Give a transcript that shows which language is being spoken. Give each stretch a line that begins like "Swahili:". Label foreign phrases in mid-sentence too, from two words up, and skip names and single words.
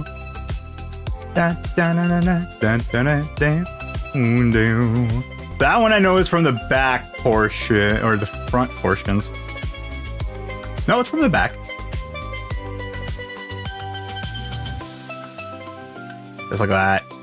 English: Da, da, da, da, da, da, da, da. That one I know is from the back portion, or the front portions. No, it's from the back. Just like that.